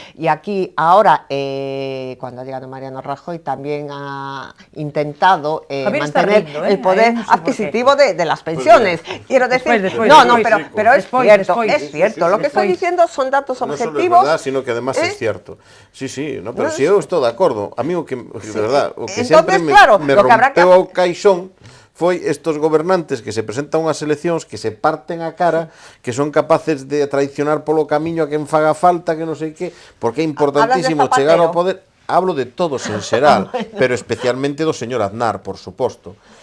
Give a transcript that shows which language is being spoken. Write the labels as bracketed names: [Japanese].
[Spanish] Y aquí ahora, cuando ha llegado Mariano Rajoy, también ha intentado mantener el poder adquisitivo de las pensiones. Quiero decir, pero es cierto, lo que estoy diciendo son datos objetivos. No solo es verdad, sino que además es cierto. [Galician] Sí, no, pero si eu estou de acordo, a mí o que, de verdad, o que sempre me rompeu o caixón foi estos gobernantes que se presentan unhas eleccións, que se parten a cara, que son capaces de traicionar polo camiño a quen faga falta, que non sei que, porque é importantísimo chegar ao poder. [Spanish] Hablo de todos [Galician] en xeral, pero especialmente do señor Aznar, por suposto.